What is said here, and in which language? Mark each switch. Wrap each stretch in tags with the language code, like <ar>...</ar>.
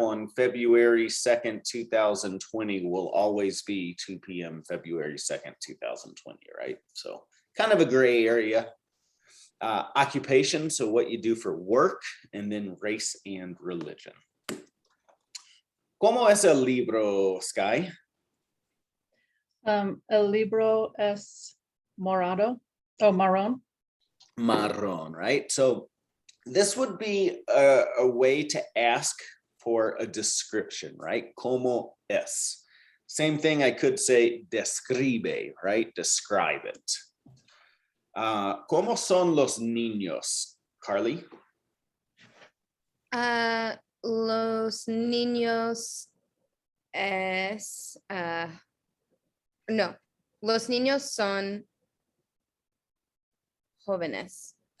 <en>on February 2nd, 2020 will always be 2 p.m. February 2nd, 2020, right? So kind of a gray area. Occupation, so what you do for work, and then race and religion.</en> <es>¿Cómo es el libro, Sky? El libro es morado or marrón. Marrón, right?</es> <en>So this would be a way to ask for a description, right?</en> <es>¿Cómo es?</es> <en>Same thing I could say describe, right? Describe it.</en> <es>¿Cómo son los niños, Carly? Los niños es no, los niños son jóvenes.</es>